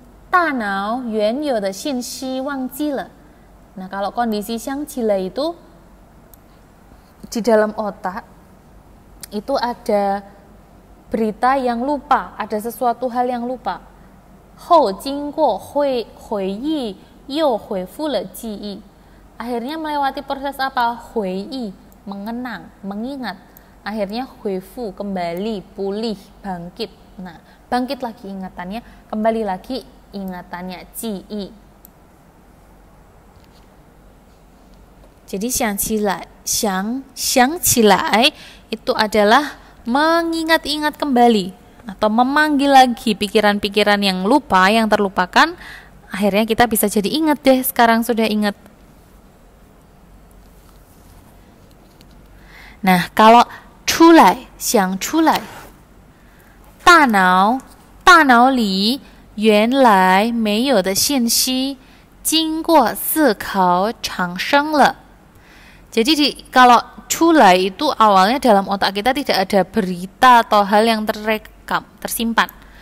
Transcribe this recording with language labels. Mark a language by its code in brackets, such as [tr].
[zh] 大脑原有的信息忘记了. [id] Nah, kalau kondisi xiang qilai itu di dalam otak itu ada berita yang lupa, ada sesuatu hal yang lupa. [zh] 后经过回忆又恢复了记忆. [id] Akhirnya melewati proses apa? 回忆, mengenang, mengingat. Akhirnya 恢复, kembali, pulih, bangkit. Nah, bangkit lagi ingatannya, kembali lagi ingatannya, 记忆. Jadi 想起来 itu adalah mengingat-ingat kembali, atau memanggil lagi pikiran-pikiran yang lupa, yang terlupakan, akhirnya kita bisa jadi ingat deh, sekarang sudah ingat. Nah, kalau [zh] 出来想出来，大脑里原来没有的信息经过思考产生了。 [id] Jadi kalau 出来 itu awalnya dalam otak kita tidak ada berita atau hal yang terekam, tersimpan.